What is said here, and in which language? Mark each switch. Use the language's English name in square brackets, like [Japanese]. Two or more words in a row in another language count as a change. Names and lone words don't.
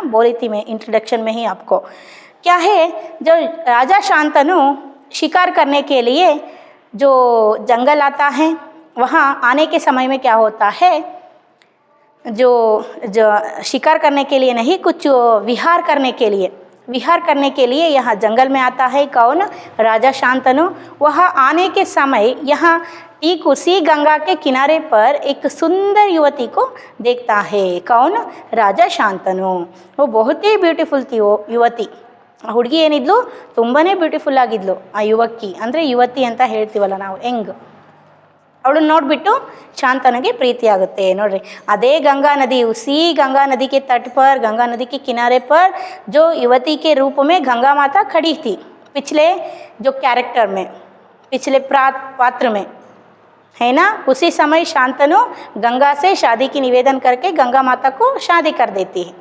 [Hindi] बोली थी मैं इंट्रोडक्शन में ही आपको। क्या है, जो राजा शांतनु शिकार करने के लिए जो जंगल आता है, वहाँ आने के समय में क्या होता है, जो शिकार करने के लिए नहीं, कुछ विहार करने के लिए यहाँ जंगल में आता है। कौन? राजा शांतनु। वहाँ आने के समय यहाँ ठीक उसी गंगा के किनारे पर एक सुंदर युवती को देखता है। कौन? राजा शांतनु। वो बहुत ही ब्यूटीफुल थी वो युवती। [Kannada] ಹುಡುಗಿ ಏನಿದ್ಲು, ತುಂಬಾ ಬ್ಯೂಟಿಫುಲ್ ಆಗಿದ್ಲು ಆ ಯುವಕಿ, ಅಂದರೆ ಯುವತಿ ಅಂತ ಹೇಳ್ತೀವಲ್ಲ ನಾವು, ಹೆಂಗ್ ಅವಳು ನೋಡಿಬಿಟ್ಟು ಶಾಂತನು ಪ್ರೀತಿ ಆಗುತ್ತೆ। ನೋಡ್ರಿ, ಅದೇ [Hindi] गंगा नदी, उसी गंगा नदी के तट पर, गंगा नदी के किनारे पर जो युवती के रूप में गंगा माता खड़ी थी पिछले जो कैरेक्टर में, पिछले पात्र में, है ना? उसी समय शांतनु गंगा से शादी की निवेदन करके गंगा माता को शादी कर देती है।